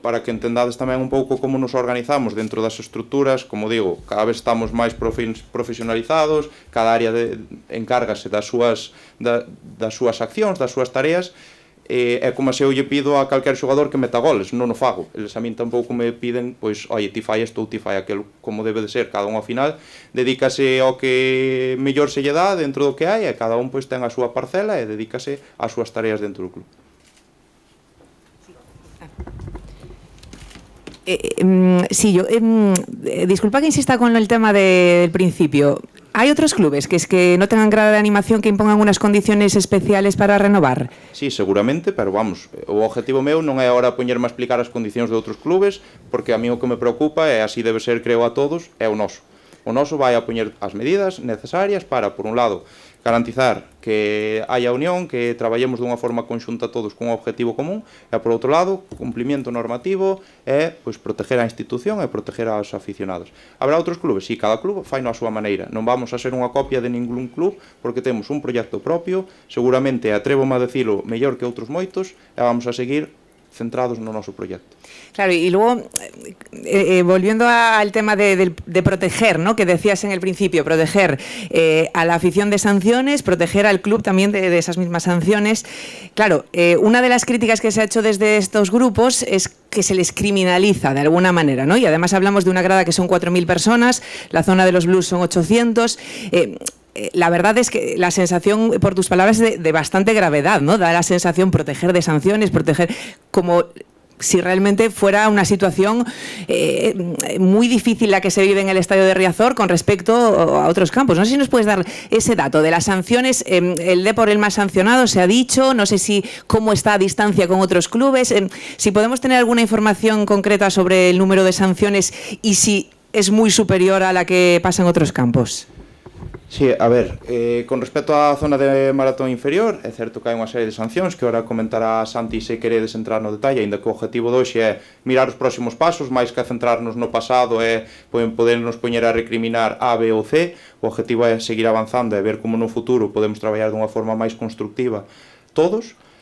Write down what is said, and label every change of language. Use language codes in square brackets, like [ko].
[gl] Para que entendades tamén un pouco como nos organizamos dentro das estruturas, como digo, cada vez estamos máis profesionalizados, cada área encárgase das súas accións, das súas tareas, e como se eu lle pido a calquer xogador que meta goles, non o fago. Eles a min tampouco me piden, pois, oye, ti fai isto ou ti fai aquilo, como debe de ser. Cada un ao final dedícase ao que mellor se lle dá dentro do que hai, e cada un pois ten a súa parcela e dedícase ás súas tareas dentro do club. [es] Sí, yo disculpa que insista con el tema del principio. ¿Hay otros clubes que no tengan grada de animación que impongan unas condiciones especiales para renovar? [gl] Sí, seguramente, pero vamos, o objetivo meu non é agora poñerme a explicar as condicións de outros clubes, porque a mí o que me preocupa, e así debe ser, creo, a todos, é o noso. O noso vai a poñer as medidas necesarias para, por un lado, garantizar que haya unión, que traballemos dunha forma conxunta todos con un objetivo común, e, por outro lado, cumplimento normativo e pois, proteger a institución e proteger aos aficionados. Habrá outros clubes? Sí, cada club fai na súa maneira. Non vamos a ser unha copia de ningún club, porque temos un proxecto propio, seguramente, atrévome a decilo, mellor que outros moitos, e vamos a seguir centrados no noso proyecto. [es] Claro, y luego, volviendo al tema de proteger, ¿no?, que decías en el principio, proteger a la afición de sanciones, proteger al club también de esas mismas sanciones. Claro, una de las críticas que se ha hecho desde estos grupos es que se les criminaliza de alguna manera, ¿no? Y además hablamos de una grada que son 4.000 personas, la zona de los Blues son 800. La verdad es que la sensación, por tus palabras, de bastante gravedad, ¿no? Da la sensación proteger de sanciones, proteger como si realmente fuera una situación muy difícil la que se vive en el estadio de Riazor con respecto a otros campos. No sé si nos puedes dar ese dato de las sanciones. El Depor el más sancionado, se ha dicho. No sé si cómo está a distancia con otros clubes. Si podemos tener alguna información concreta sobre el número de sanciones y si es muy superior a la que pasa en otros campos. [gl] Sí, a ver, con respecto á zona de maratón inferior, é certo que hai unha serie de sancións que ora comentará Santi se queredes entrar no detalle, aínda que o objetivo de hoxe é mirar os próximos pasos, máis que centrarnos no pasado e podernos poñer a recriminar A, B ou C. O objetivo é seguir avanzando e ver como no futuro podemos traballar dunha forma máis constructiva todos.